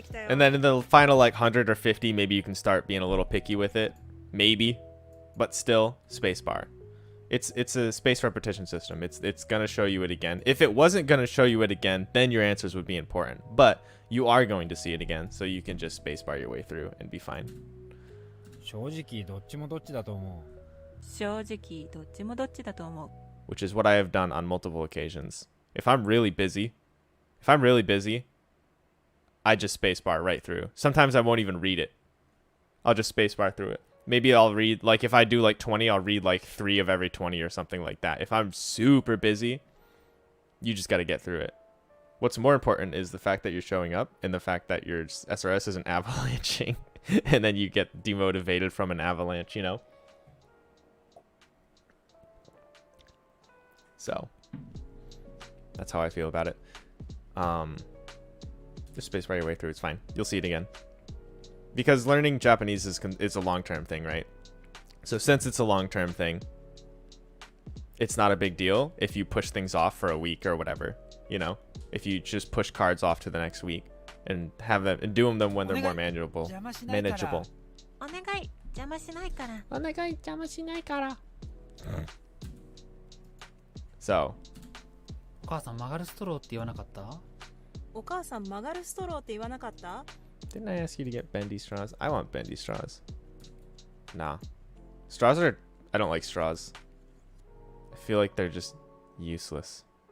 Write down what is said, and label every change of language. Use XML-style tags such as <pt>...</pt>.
<en>And then in the final like 100 or 50, maybe you can start being a little picky with it. Maybe, but still spacebar. It's a spaced repetition system. It's gonna show you it again. If it wasn't gonna show you it again, then your answers would be important. But you are going to see it again, so you can just spacebar your way through and be fine.</en> <ja>正直どっちもどっちだと思う。正直どっちもどっちだと思う。</ja> <en>Which is what I have done on multiple occasions. If I'm really busy, I just spacebar right through. Sometimes I won't even read it. I'll just spacebar through it. Maybe I'll read, like if I do like 20, I'll read like 3 of every 20 or something like that. If I'm super busy, you just got to get through it. What's more important is the fact that you're showing up and the fact that your SRS isn't avalanching and then you get demotivated from an avalanche, you know? So that's how I feel about it. Just spacebar your way through. It's fine. You'll see it again. Because learning Japanese is a long-term thing, right? So since it's a long-term thing, it's not a big deal if you push things off for a week or whatever, you know? If you just push cards off to the next week and have them and do them when they're more manageable.</en> <ja>お願い、邪魔しないから。お願い、邪魔しないから。</ja> <en>So.</en> <ja>お母さん曲がるストローって言わなかった？お母さん曲がるストローって言わなかった？</ja> <en>Didn't I ask you to get bendy straws? I want bendy straws. Nah. Straws are... I don't like straws. I feel like they're just useless.</en>